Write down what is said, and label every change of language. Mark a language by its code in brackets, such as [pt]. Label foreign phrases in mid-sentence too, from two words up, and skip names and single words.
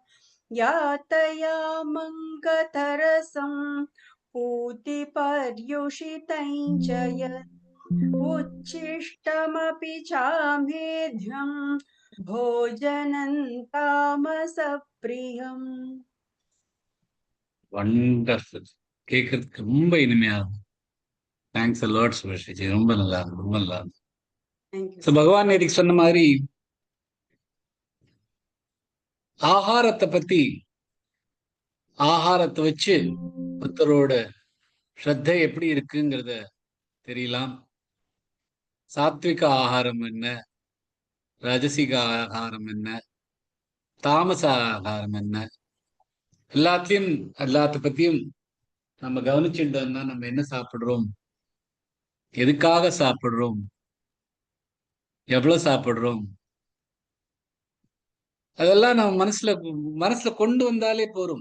[sa] यातयामङ्गतरसं पूतिपर्युषितं च यत् उच्छिष्टमपि चामेध्यं भोजनं तामसप्रियम् [ta] வண்டர்ஃபுல். கேட்கறதுக்கு ரொம்ப இனிமையா இருக்கும். தேங்க்ஸ் லார்ட் சுபஸ்ரீஜி. ரொம்ப நல்லா இருக்கும், ரொம்ப நல்லா இருக்கும். [en] Thank you. [ta] ஸோ பகவான் நேற்றுக்கு சொன்ன மாதிரி ஆகாரத்தை பத்தி, ஆகாரத்தை வச்சு புத்தரோட ஸ்ரத்தை எப்படி இருக்குங்கிறத தெரியலாம். சாத்விக ஆகாரம் என்ன, ரஜசிக ஆகாரம் என்ன, தாமச ஆகாரம் என்ன, எல்லாத்த பத்தியும் நம்ம கவனிச்சுட்டோம்னா நம்ம என்ன சாப்பிடுறோம், எதுக்காக சாப்பிடுறோம், எவ்வளவு சாப்பிடுறோம், அதெல்லாம் நம்ம மனசுல கொண்டு வந்தாலே போறோம்.